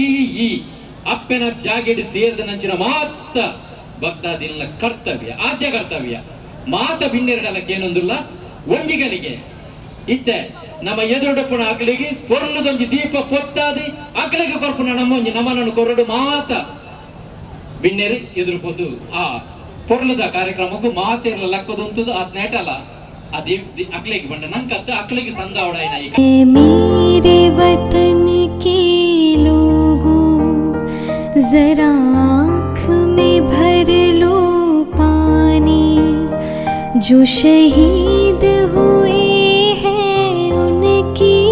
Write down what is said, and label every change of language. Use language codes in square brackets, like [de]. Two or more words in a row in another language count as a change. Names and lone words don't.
[tcy] ಈ ಅಪ್ಪೆನ ಜಾಗೆಡಿ ಸೇರಿದ ನಂಚಿನ ಮಾತ ಭಕ್ತಾದಿಲ್ಲ ಕರ್ತವ್ಯ ಆದ್ಯ ಕರ್ತವ್ಯ ಮಾತ ಬಿನ್ನೆರಡಲಕ್ಕೆ ಏನೊಂದಿಲ್ಲ ಒಂಜಿಗಲಿಗೆ ಇತ್ತೆ ನಮ್ಮ ಎದುರುಡಪ್ಪನ ಅಕ್ಲಿಗೆ ಪೊರ್ಲದೊಂಜಿ ದೀಪ ಪೊತ್ತಾದಿ ಅಕ್ಲಿಗೆ ಕೊರ್ಪುನ ನಮ್ಮ ಒಂಜಿ ನಮನನ್ನು ಕೊರಡು ಮಾತ ಬಿನ್ನೆರಿ ಎದುರು ಪೊದ್ದು ಆ ಪೊರ್ಲದ ಕಾರ್ಯಕ್ರಮಕ್ಕೂ ಮಾತಿರ್ಲ ಲಕ್ಕದಂತದ್ದು ಅದ್ ನೆಟಲ್ಲ ಅದೇ ಅಕ್ಲಿಗೆ ಬಂಡ ನಂಕತ್ತ ಅಕ್ಲಿಗೆ ಸಂದಾವಡಾಯಿನ ಈಗ [hi] मेरे वतन के लोगों जरा आँख में भर लो पानी जो शहीद हुए हैं उनकी